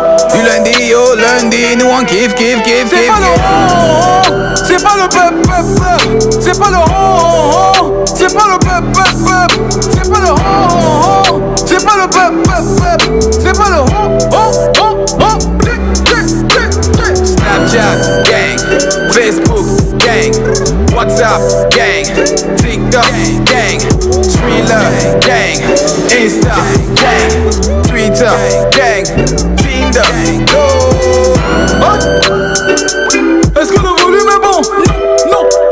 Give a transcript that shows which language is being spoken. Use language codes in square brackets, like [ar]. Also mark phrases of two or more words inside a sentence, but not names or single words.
[fr] Du lundi au lundi, nous on kiffe. C'est pas le pep, c'est pas le ho, c'est pas le pep, c'est pas le ho, c'est pas le pep, c'est pas le ho. [en] Snapchat gang, Facebook gang, WhatsApp gang, TikTok gang, Thriller gang, Insta gang, Twitter gang, Tinder. [fr] Est-ce que le volume est bon? Non,